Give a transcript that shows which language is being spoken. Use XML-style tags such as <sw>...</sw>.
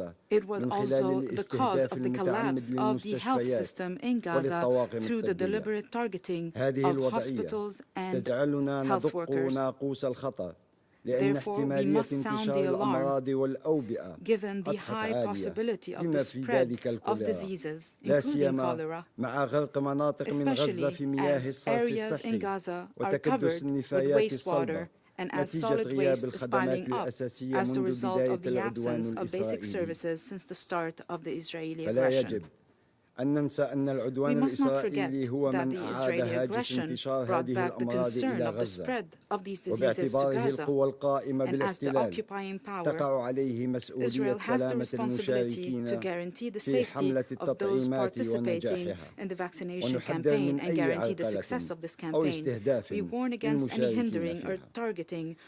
<en>It was also the cause of the collapse of the health system in Gaza through the deliberate targeting of hospitals and health workers.</en> <ar>ناقوس الخطر لأن احتمالية انتشار الأمراض والأوبئة</ar> <en>given the high possibility of the spread of diseases, including cholera,</en> <ar>مع غرق مناطق من غزة في مياه الصرف الصحي وتكدس النفايات الصلبة</ar> <en>and as solid waste is piling up as the result of the absence of basic services since the start of the Israeli aggression.</en> <ar>أن ننسى أن العدوان الإسرائيلي هو من أعاد هاجس انتشار هذه الأمراض إلى غزة وباعتباره القوى القائمة بالاحتلال تقع عليه مسؤولية سلامة المشاركين في حملة التطعيمات ونجاحها ونحذر من أي عرقلة أو استهداف للمشاركين فيها.</ar>